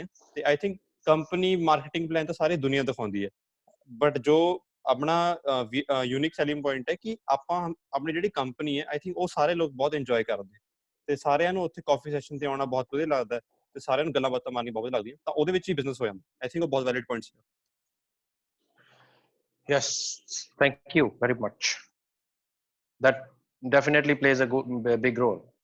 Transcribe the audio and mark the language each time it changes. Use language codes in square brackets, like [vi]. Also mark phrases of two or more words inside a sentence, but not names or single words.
[pa] ਤੇ [en] I think company marketing plan [pa] ਤਾਂ ਸਾਰੀ ਦੁਨੀਆ ਦਿਖਾਉਂਦੀ ਹੈ, ਬਟ ਜੋ ਆਪਣਾ [en] unique selling point [pa] ਹੈ ਕਿ ਆਪਾਂ ਆਪਣੀ ਜਿਹੜੀ ਕੰਪਨੀ ਹੈ [en] I think [pa] ਉਹ ਸਾਰੇ ਲੋਕ ਬਹੁਤ ਇੰਜੋਏ ਕਰਦੇ ਤੇ ਸਾਰਿਆਂ ਨੂੰ ਉੱਥੇ ਕਾਫੀ ਸੈਸ਼ਨ ਤੇ ਆਉਣਾ ਬਹੁਤ ਵਧੀਆ ਲੱਗਦਾ ਤੇ ਸਾਰਿਆਂ ਨੂੰ ਗੱਲਾਂ ਬਾਤਾਂ ਮਾਰਨੀ ਬਹੁਤ ਵਧੀਆ ਲੱਗਦੀਆਂ, ਤਾਂ ਉਹਦੇ ਵਿੱਚ ਹੀ ਬਿਜ਼ਨਸ ਹੋ ਜਾਂਦਾ। [en] I think [pa] ਉਹ ਬਹੁਤ [en] valid point [pa] ਸੀ। [en] Yes, thank you very much. That definitely plays a big role.